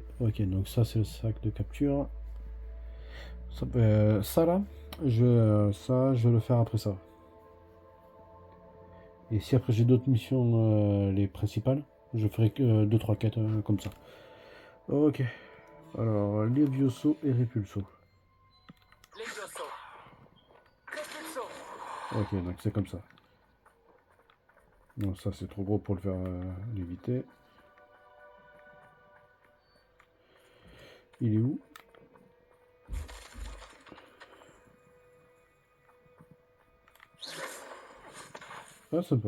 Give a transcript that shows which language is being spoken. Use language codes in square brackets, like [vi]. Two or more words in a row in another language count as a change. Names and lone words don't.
[fr] Ok, donc ça c'est le sac de capture. Ça là, je vais le faire après ça. Et si après j'ai d'autres missions, les principales, je ferai que 2-3 quêtes comme ça. Ok. Alors, Levioso et Repulso. Levioso. Repulso. Ok, donc c'est comme ça. Non, ça c'est trop gros pour le faire l'éviter. Il est où? Ah, sympa.